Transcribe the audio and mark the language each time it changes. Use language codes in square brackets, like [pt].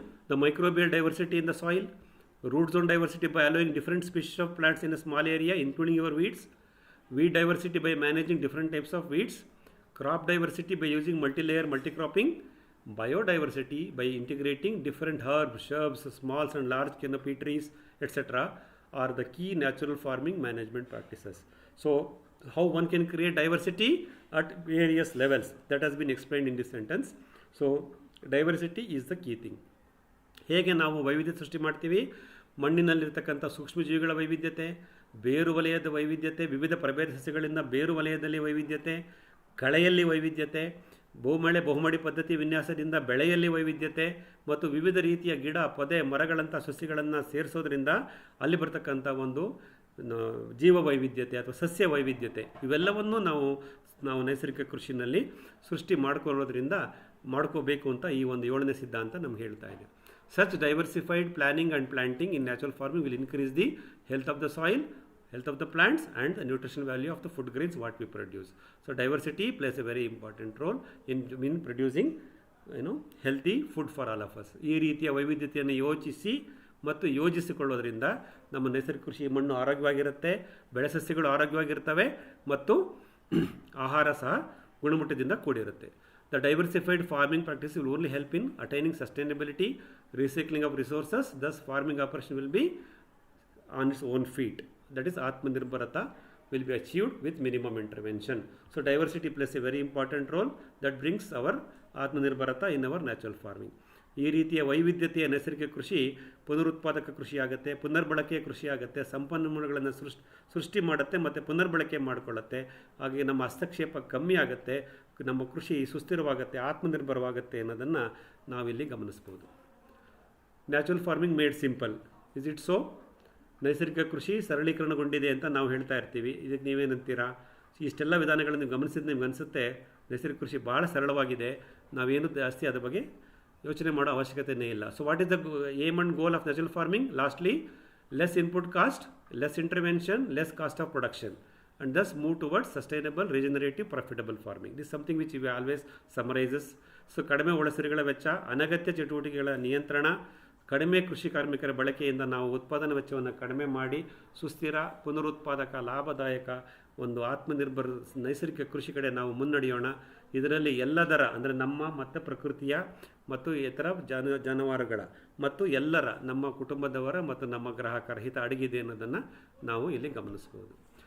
[en] The microbial diversity in the soil, root zone diversity by allowing different species of plants in a small area including your weeds, weed diversity by managing different types of weeds, crop diversity by using multilayer multicropping, biodiversity by integrating different herbs, shrubs, small and large canopy trees, etc. are the key natural farming management practices. So how one can create diversity at various levels, that has been explained in this sentence. So diversity is the key thing. [kn] ಹೇಗೆ ನಾವು ವೈವಿಧ್ಯತೆ ಸೃಷ್ಟಿ ಮಾಡ್ತೀವಿ? ಮಣ್ಣಿನಲ್ಲಿರ್ತಕ್ಕಂಥ ಸೂಕ್ಷ್ಮಜೀವಿಗಳ ವೈವಿಧ್ಯತೆ, ಬೇರು ವಲಯದ ವೈವಿಧ್ಯತೆ, ವಿವಿಧ ಪ್ರಭೇದ ಸಸ್ಯಗಳಿಂದ ಬೇರು ವಲಯದಲ್ಲಿ ವೈವಿಧ್ಯತೆ, ಕಳೆಯಲ್ಲಿ ವೈವಿಧ್ಯತೆ, ಬಹುಮಡಿ ಪದ್ಧತಿ ವಿನ್ಯಾಸದಿಂದ ಬೆಳೆಯಲ್ಲಿ ವೈವಿಧ್ಯತೆ ಮತ್ತು ವಿವಿಧ ರೀತಿಯ ಗಿಡ ಪೊದೆ ಮರಗಳಂಥ ಸಸ್ಯಗಳನ್ನು ಸೇರಿಸೋದ್ರಿಂದ ಅಲ್ಲಿ ಬರ್ತಕ್ಕಂಥ ಒಂದು ಜೀವ ವೈವಿಧ್ಯತೆ ಅಥವಾ ಸಸ್ಯ ವೈವಿಧ್ಯತೆ ಇವೆಲ್ಲವನ್ನೂ ನಾವು ನೈಸರ್ಗಿಕ ಕೃಷಿನಲ್ಲಿ ಸೃಷ್ಟಿ ಮಾಡ್ಕೋಬೇಕು ಅಂತ ಈ ಒಂದು 7ನೇ ಸಿದ್ಧಾಂತ ನಮ್ಗೆ ಹೇಳ್ತಾ ಇದೆ. [en] Such diversified planning and planting in natural farming will increase the health of the soil, health of the plants and the nutritional value of the food grains what we produce. So diversity plays a very important role in producing healthy food for all of us. [kn] ಈ ರೀತಿಯ ವೈವಿಧ್ಯತೆಯನ್ನು ಯೋಚಿಸಿ ಮತ್ತು ಯೋಜಿಸಿಕೊಳ್ಳೋದ್ರಿಂದ ನಮ್ಮ ನೈಸರ್ಗಿಕ ಕೃಷಿ ಮಣ್ಣು ಆರೋಗ್ಯವಾಗಿರುತ್ತೆ, ಬೆಳೆ ಸಸ್ಯಗಳು ಆರೋಗ್ಯವಾಗಿರ್ತವೆ ಮತ್ತು ಆಹಾರ ಸಹ ಗುಣಮಟ್ಟದಿಂದ ಕೂಡಿರುತ್ತೆ. [en] The diversified farming practice will only help in attaining sustainability, recycling of resources, thus farming operation will be on its own feet. That is Atmanirbharata will be achieved with minimum intervention. So diversity plays a very important role that brings our Atmanirbharata in our natural farming. [kn] ಈ ರೀತಿಯ ವೈವಿಧ್ಯತೆಯ ನೈಸರ್ಗಿಕ ಕೃಷಿ ಪುನರುತ್ಪಾದಕ ಕೃಷಿ ಆಗುತ್ತೆ, ಪುನರ್ಬಳಕೆಯ ಕೃಷಿ ಆಗುತ್ತೆ, ಸಂಪನ್ಮೂಲಗಳನ್ನು ಸೃಷ್ಟಿ ಮಾಡುತ್ತೆ ಮತ್ತು ಪುನರ್ಬಳಕೆ ಮಾಡಿಕೊಳ್ಳುತ್ತೆ. ಹಾಗೆ ನಮ್ಮ ಹಸ್ತಕ್ಷೇಪ ಕಮ್ಮಿ ಆಗುತ್ತೆ, ನಮ್ಮ ಕೃಷಿ ಸುಸ್ಥಿರವಾಗುತ್ತೆ, ಆತ್ಮನಿರ್ಭರವಾಗುತ್ತೆ ಅನ್ನೋದನ್ನು ನಾವಿಲ್ಲಿ ಗಮನಿಸ್ಬೋದು. [en] Natural farming made simple, is it so? [kn] ನೈಸರ್ಗಿಕ ಕೃಷಿ ಸರಳೀಕರಣಗೊಂಡಿದೆ ಅಂತ ನಾವು ಹೇಳ್ತಾ ಇರ್ತೀವಿ. ಇದಕ್ಕೆ ನೀವೇನಂತೀರಾ? ಇಷ್ಟೆಲ್ಲ ವಿಧಾನಗಳನ್ನು ನೀವು ಗಮನಿಸಿದ ನಿಮ್ಗೆ ಅನಿಸುತ್ತೆ ನೈಸರ್ಗಿಕ ಕೃಷಿ ಭಾಳ ಸರಳವಾಗಿದೆ, ನಾವೇನು ಜಾಸ್ತಿ ಅದ್ರ ಬಗ್ಗೆ ಯೋಚನೆ ಮಾಡೋ ಅವಶ್ಯಕತೆಯೇ ಇಲ್ಲ. [en] So what is the aim and goal of natural farming? Lastly less input cost, less intervention, less cost of production and thus move towards sustainable, regenerative, profitable farming. This is something which we always summarizes. [kn] So ಕಡಿಮೆ ಒಳಸರಿಗಳ ವೆಚ್ಚ, ಅನಗತ್ಯ ಚಟುವಟಿಕೆಗಳ ನಿಯಂತ್ರಣ, ಕಡಿಮೆ ಕೃಷಿ ಕಾರ್ಮಿಕರ ಬಳಕೆಯಿಂದ ನಾವು ಉತ್ಪಾದನಾ ವೆಚ್ಚವನ್ನು ಕಡಿಮೆ ಮಾಡಿ ಸುಸ್ಥಿರ, ಪುನರುತ್ಪಾದಕ, ಲಾಭದಾಯಕ ಒಂದು ಆತ್ಮನಿರ್ಭರ ನೈಸರ್ಗಿಕ ಕೃಷಿ ಕಡೆ ನಾವು ಮುನ್ನಡೆಯೋಣ. ಇದರಲ್ಲಿ ಎಲ್ಲದರ ಅಂದರೆ ನಮ್ಮ ಮತ್ತು ಪ್ರಕೃತಿಯ ಮತ್ತು ಇತರ ಜಾನುವಾರುಗಳ ಮತ್ತು ಎಲ್ಲರ ನಮ್ಮ ಕುಟುಂಬದವರ ಮತ್ತು ನಮ್ಮ ಗ್ರಾಹಕರ ಹಿತ ಅಡಗಿದೆ ಅನ್ನೋದನ್ನು ನಾವು ಇಲ್ಲಿ ಗಮನಿಸ್ಬೋದು.